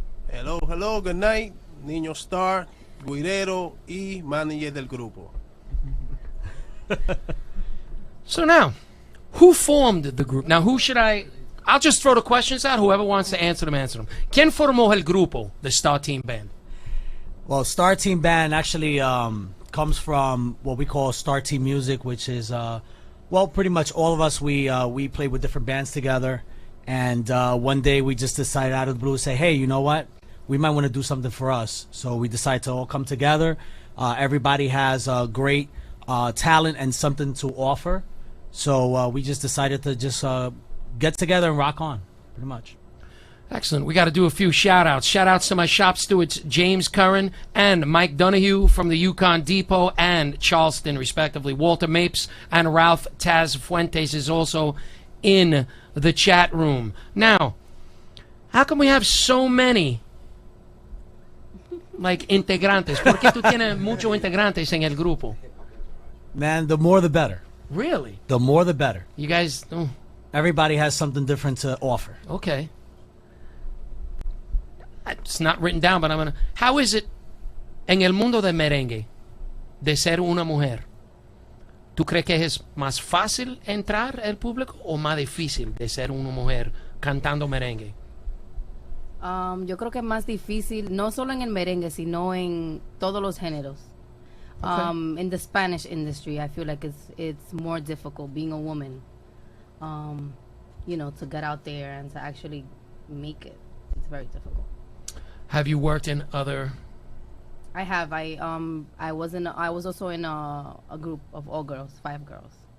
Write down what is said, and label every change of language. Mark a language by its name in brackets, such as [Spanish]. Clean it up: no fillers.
[English] Hello, good night. [Spanish] Niño Star, guirero y manager del grupo. [English] So now, who formed the group? Now, who should I'll just throw the questions out. Whoever wants to answer them, answer them. [Spanish] ¿Quién formó el grupo, the Star Team Band? [English] Well, Star Team Band actually comes from what we call Star Team Music, which is, well, pretty much all of us, we play with different bands together. And one day we just decided out of the blue to say, hey, you know what? We might want to do something for us. So we decided to all come together. Everybody has great talent and something to offer. So we just decided to just get together and rock on, pretty much. Excellent. We got to do a few shout-outs. Shout-outs to my shop stewards, James Curran and Mike Donahue from the Yukon Depot and Charleston, respectively. Walter Mapes and Ralph Taz Fuentes is also in the chat room. Now, how come we have so many, like, integrantes? [Spanish] ¿Por qué tú tienes muchos integrantes en el grupo? [English] Man, the more the better. Really? The more the better. You guys... Oh. Everybody has something different to offer. Okay. It's not written down, but I'm gonna. How is it [Spanish] en el mundo del merengue de ser una mujer? ¿Tú crees que es más fácil entrar al público o más difícil de ser una mujer cantando merengue? Yo creo que es más difícil, no solo en el merengue, sino en todos los géneros. [English] Okay. In the Spanish industry, I feel like it's more difficult being a woman. You know, to get out there and to actually make it. It's very difficult. Have you worked in other? I have. I was also in a group of all girls, 5 girls.